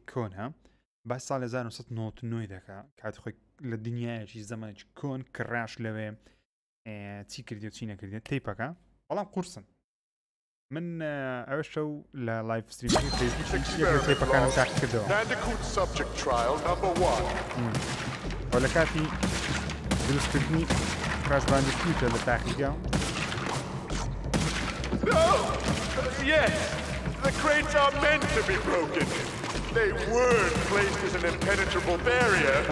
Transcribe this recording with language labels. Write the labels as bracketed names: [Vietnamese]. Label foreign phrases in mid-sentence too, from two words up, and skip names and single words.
[Central Kurdish] کۆنە با ساڵ 1999 دەکا کاتی خۆی لە دنیایەکی زەمانێکی کۆن کڕاش لەوێ چی کردی و چی نەکردێت تەیپەکە بەڵام قورسن من ئەوە شەو لە [English] live stream [Central Kurdish] فەیسبوک تەیپەکانم تاقی کردەوە ئەو لە کاتی دروستکردنی کراش باندیکوتە لە تاقیگا [English] Yes, the crates are meant to be broken. They weren't placed as an impenetrable barrier.